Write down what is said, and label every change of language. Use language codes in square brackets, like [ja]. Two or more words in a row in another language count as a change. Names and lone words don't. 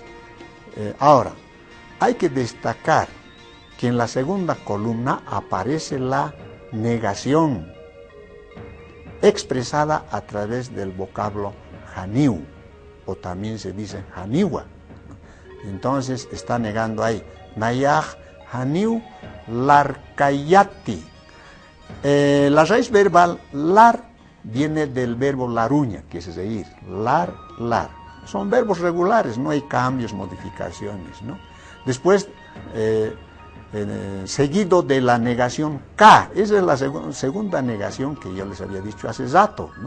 [es] Ahora, hay que destacar que en la segunda columna aparece la negación expresada a través del vocablo janiu, o también se dice janiwa. Entonces está negando ahí, [ay] nayaj janiu larkayati. [es] La raíz verbal lar viene del verbo laruña, que es reír, [ay] lar, lar. [es] Son verbos regulares, no hay cambios, modificaciones, ¿no? Después, seguido de la negación K, esa es la segunda negación que yo les había dicho hace rato, ¿no?